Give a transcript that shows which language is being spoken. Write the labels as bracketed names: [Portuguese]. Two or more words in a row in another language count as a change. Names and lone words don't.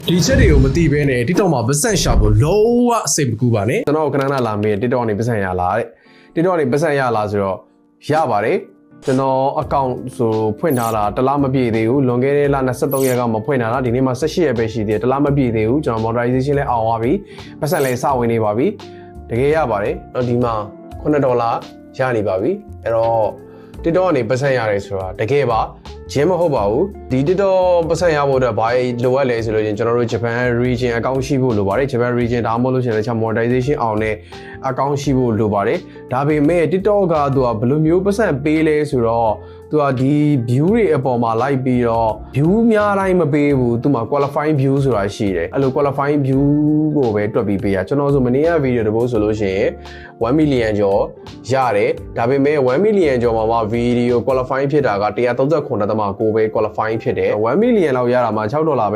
[Burmese] ဒီချက်တွေကိုမသိဘဲနဲ့ TikTok မှာပတ်စံရှာဖို့လုံးဝအစိတ်မကူပါနဲ့ကျွန်တော်ခဏခဏလာမေး TikTok ကနေပတ်စံရလားတဲ့ TikTok ကနေပတ်စံရလားဆိုတော့ရပါတယ်ကျွန်တော် account ဆိုဖွင့်ထားတာတလားမပြည့်သေးဘူးလွန်ခဲ့တဲ့လ23ရက်ကမှဖွင့်ထားတာဒီနေ့မှ18ရက်ပဲရှိသေးတယ်တလားမပြည့်သေးဘူးကျွန်တော် monetization လဲအောင်သွားပြီပတ်စံလဲစဝင်နေပါပြီတကယ်ရပါတယ်ဒီမှာ $9ရနေပါပြီအဲ့တော့ TikTok ကနေပတ်စံရတယ်ဆိုတာတကယ်ပါဂျင်းမဟုတ်ပါဘူးဒီ TikTok ပတ်စံရဖို့အတွက်ဘာလိုအပ်လဲဆိုလို့ကျွန်တော်တို့ [English] Japan region account [Burmese] ရှိဖို့လိုပါတယ် Japan region ဒါမှမဟုတ်လို့ရှိရင်လည်း monetization အောင်တဲ့ account ရှိဖို့လိုပါတယ်ဒါပေမဲ့ TikTok ကသူကဘယ်လိုမျိုးပတ်စံပေးလဲဆိုတော့သူကဒီ view တွေအပေါ်မှာလိုက်ပြီးတော့ view များတိုင်းမပေးဘူးသူမှာ [English] qualifying view [Burmese] ဆိုတာရှိတယ်အဲ့လို [English] qualifying view [Burmese] ကိုပဲတွက်ပြီးပေးရကျွန်တော်ဆိုမနေ့က video တပုတ်ဆိုလို့ရှိရင်1 million ကျော်ရတယ်ဒါပေမဲ့1 million ကျော်မှာ [English] video qualifying [Burmese] ဖြစ်တာက139.9ပဲ qualifying ဖြစ်တယ်1 million လောက်ရတာမှာ$6ပဲ